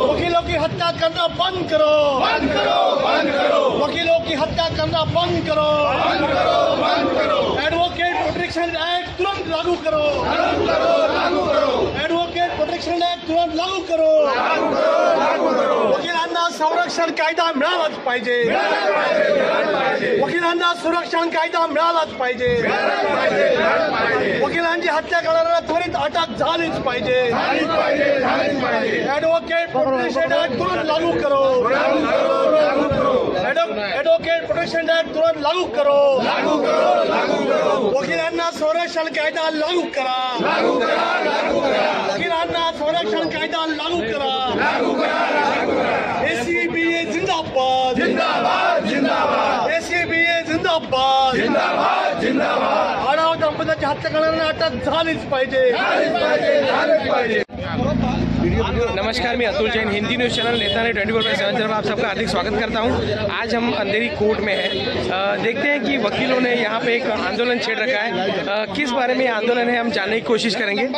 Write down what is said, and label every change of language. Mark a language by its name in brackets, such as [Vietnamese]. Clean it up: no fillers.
[Hindi] वकीलों की हत्या करना बंद करो, बंद करो, बंद करो। वकीलों की हत्या करना बंद करो, बंद करो, बंद करो। एडवोकेट प्रोटेक्शन एक्ट तुरंत लागू करो, लागू करो, लागू करो। एडवोकेट प्रोटेक्शन एक्ट तुरंत लागू करो, लागू करो, लागू करो। [Marathi] वकिलांना संरक्षण कायदा मिळालाच पाहिजे, वकिलांना संरक्षण कायदा मिळालाच पाहिजे, वकिलांची हत्या करणाऱ्यांना त्वरित अटक झालीच पाहिजे, [Hindi] ॲडव्होकेट प्रोटेक्शन ऍक्ट तुरंत लागू करो, [Marathi] ॲडव्होकेट प्रोटेक्शन ऍक्ट तुरंत लागू करो, लागू करो, लागू करो। वकिलांना संरक्षण कायदा लागू करा, लागू करा, लागू करा। वकिलांना संरक्षण कायदा लागू करा, लागू करा, लागू करा। एसीबीए जिंदाबाद, जिंदाबाद, जिंदाबाद। एसीबीए जिंदाबाद, जिंदाबाद, जिंदाबाद। आढाव दंपत्याची हत्या करणाऱ्यांना अटक झालीच पाहिजे, झालीच पाहिजे। [Hindi] नमस्कार, मैं अतुल जैन, हिंदी न्यूज़ चैनल नेता ने 24/7 में आप सबका हार्दिक स्वागत करता हूं। आज हम अंधेरी कोर्ट में हैं। देखते हैं कि वकीलों ने यहां पे एक आंदोलन छेड़ रखा है। किस बारे में आंदोलन है हम जानने की कोशिश करेंगे।